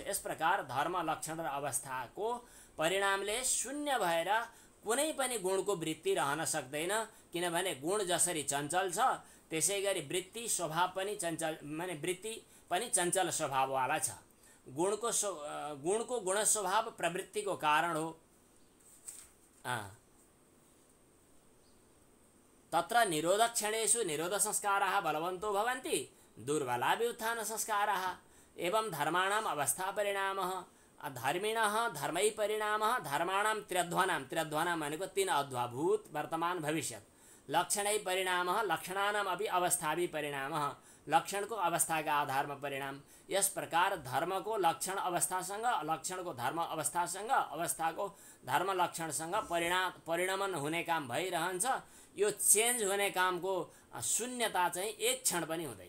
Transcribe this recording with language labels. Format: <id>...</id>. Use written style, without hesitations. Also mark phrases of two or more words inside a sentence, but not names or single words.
<ne>यस प्रकार धर्म, लक्षण र अवस्थाको परिणामले शून्य भएर कुनै पनि गुणको वृत्ति रहन सक्दैन, किनभने गुण जसरी चञ्चल छ त्यसै गरी वृत्ति स्वभाव पनि चञ्चल, माने वृत्ति पनि चञ्चल स्वभाववाला छ। गुणको गुण स्वभाव प्रवृत्तिको कारण हो।</ne> <sa>तत्र निरोध क्षणेषु निरोध संस्काराः बलवन्तो भवन्ति, दुर्बला व्युत्थान संस्काराः। एवं धर्माणाम् अवस्था परिणामः, धर्मिणः धर्मै परिणामः, धर्माणां त्र्यध्वानां, त्र्यध्वानां भनेको 3 अध्वा भूत वर्तमान भविष्यत, लक्षणै परिणामः, लक्षणानाम् अपि अवस्थाभि परिणामः,</sa> <ne>लक्षणको अवस्थाका आधारमा परिणाम। यस प्रकार धर्मको लक्षण अवस्थासँग, लक्षणको धर्म अवस्थासँग, अवस्थाको धर्म लक्षणसँग परिणमन हुने काम भइरहन्छ। यो चेन्ज हुने कामको शून्यता चाहिँ एक क्षण पनि हुँदैन।</ne>